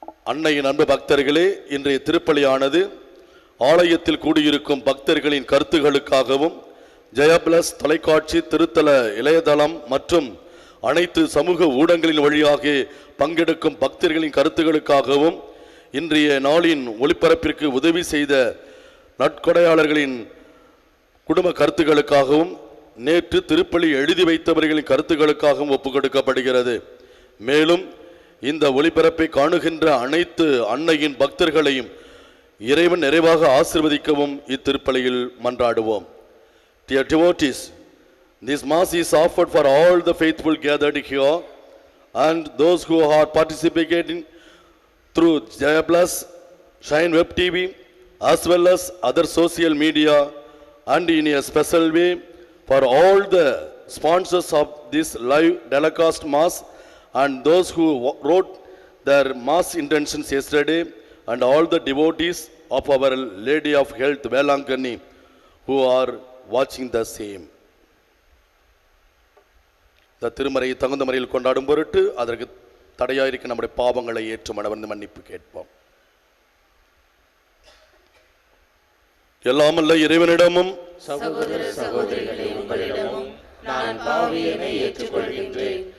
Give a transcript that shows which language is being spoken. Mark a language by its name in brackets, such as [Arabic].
[Tamil] அன்னையின் அன்பு பக்தர்களே, இன்றைய திருப்பலியானது ஆலயத்தில் கூடியிருக்கும் பக்தர்களின் கருத்துகளுக்காகவும் ஜெயபிளஸ் தொலைக்காட்சி திருத்தல இளையதளம் மற்றும் அனைத்து சமூக ஊடகங்களின் வழியாக பங்கெடுக்கும் பக்தர்களின் கருத்துகளுக்காகவும் இன்றைய நாளின் ஒளிபரப்பிற்கு உதவி செய்த நற்கொடையாளர்களின் குடும்ப கருத்துகளுக்காகவும் நேற்று திருப்பலி எழுதி வைத்தவர்களின் கருத்துகளுக்காகவும் ஒப்புக்கொடுக்கப்படுகிறது. மேலும் இந்த ஒளிபரப்பை காணுகின்ற அனைத்து அன்னையின் பக்தர்களையும் இறைவன் நிறைவாக ஆசீர்வதிக்கவும் இத்திருப்பலியில் மன்றாடுவோம். [English] Dear devotees, this mass is offered for all the faithful gathered here and those who are participating through Jaya Plus, Shine Web TV, as well as other social media, and in a special way for all the sponsors of this live telecast mass and those who wrote their mass intentions yesterday, and all the devotees of Our Lady of Health Velankani who are watching the same. [Tamil] இந்த திருமறையை தகுந்த முறையில் கொண்டாடும் பொருட்டு அதற்கு தடையாயிருக்க நம்முடைய பாவங்களை ஏற்று மனவர்ந்து மன்னிப்பு கேட்போம். எல்லாமல்ல இறைவனிடமும் சகோதர சகோதரிகளே உங்களிடமும் நான் பாவியனை ஏற்றுக்கொள்கின்றேன்.